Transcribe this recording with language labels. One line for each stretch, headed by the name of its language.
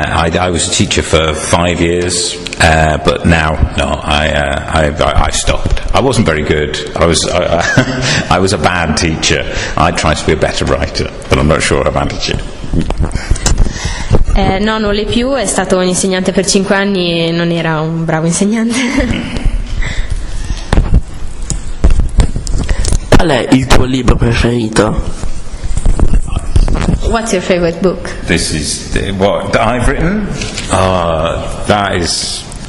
English: I was a teacher for 5 years, but now, no, I stopped. I wasn't very good. I was a bad teacher. I tried to be a better writer, but I'm not sure I managed it.
Italian: No, non l'è più, è stato un insegnante per 5 anni e non era un bravo insegnante. Qual è il tuo libro preferito?
English: What's your favorite book? This is what I've written. That is